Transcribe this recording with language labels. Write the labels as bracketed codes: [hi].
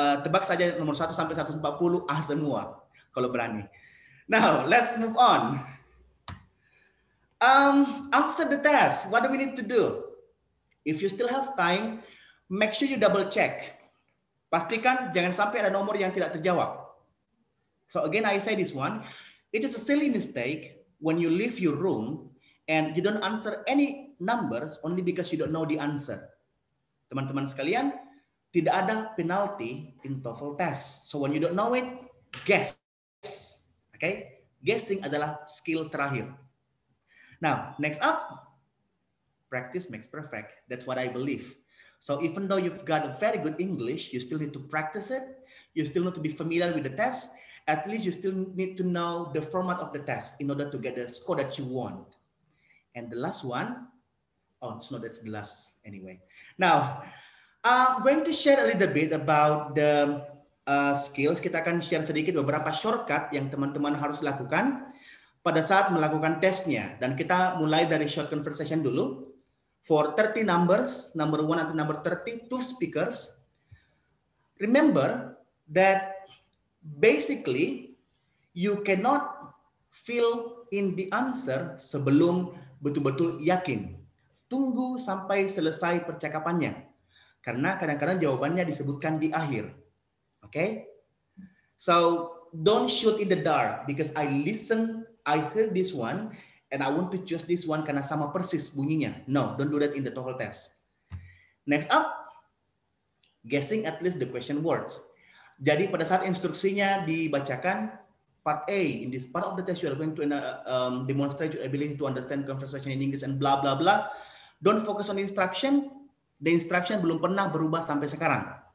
[id] tebak saja nomor 1 sampai 140 A semua kalau berani. [en] Now, let's move on. After the test, what do we need to do? If you still have time, make sure you double check. Pastikan jangan sampai ada nomor yang tidak terjawab. So again, I say this one, it is a silly mistake when you leave your room and you don't answer any numbers only because you don't know the answer. [id] Teman-teman sekalian, tidak ada [en] penalty in TOEFL test. So when you don't know it, guess. Okay? [id] Guessing adalah skill terakhir. [en] Now, next up, practice makes perfect. That's what I believe. So even though you've got a very good English, you still need to practice it. You still need to be familiar with the test. At least you still need to know the format of the test in order to get the score that you want. And the last one, oh, no, that's the last anyway. Now, I'm going to share a little bit about the skills. [id] Kita akan share sedikit beberapa shortcut yang teman-teman harus lakukan pada saat melakukan tesnya. Dan kita mulai dari short conversation dulu. [en] For 30 numbers, number 1 until number 30, 2 speakers. Remember that basically, you cannot fill in the answer [id] sebelum betul-betul yakin. Tunggu sampai selesai percakapannya. Karena kadang-kadang jawabannya disebutkan di akhir. Okay? [en] So, don't shoot in the dark because I heard this one, and I want to choose this one [id] karena sama persis bunyinya. [en] No, don't do that in the TOEFL test. Next up, guessing at least the question words. [id] Jadi pada saat instruksinya dibacakan, [en] part A, in this part of the test you are going to demonstrate your ability to understand conversation in English and blah, blah, blah. Don't focus on instruction. The instruction [id] belum pernah berubah sampai sekarang.